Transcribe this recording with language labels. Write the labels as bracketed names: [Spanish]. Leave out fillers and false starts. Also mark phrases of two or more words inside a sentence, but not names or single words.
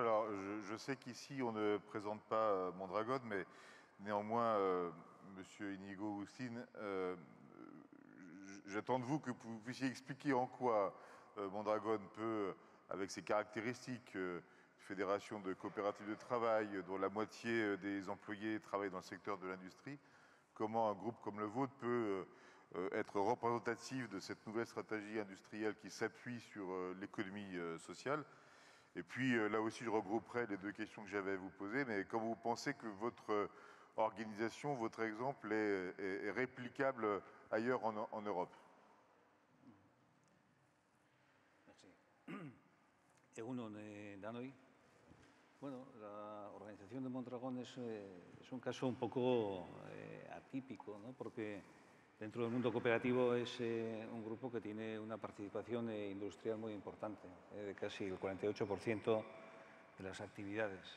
[French] Alors je sais qu'ici on ne présente pas Mondragon, mais néanmoins Monsieur Inigo Agustin, j'attends de vous que vous puissiez expliquer en quoi Mondragon peut, avec ses caractéristiques, fédération de coopératives de travail dont la moitié des employés travaillent dans le secteur de l'industrie, comment un groupe comme le vôtre peut être représentatif de cette nouvelle stratégie industrielle qui s'appuie sur l'économie sociale. Et puis là aussi, je regrouperai les deux questions que j'avais à vous poser, mais quand vous pensez que votre organisation, votre exemple est réplicable ailleurs en Europe? [Basque] Egunon, Danoi. [Spanish] Bueno, la organización de Mondragón es un caso un poco atípico, ¿no? Porque dentro del mundo cooperativo es un grupo que tiene una participación industrial muy importante, de casi el 48% de las actividades.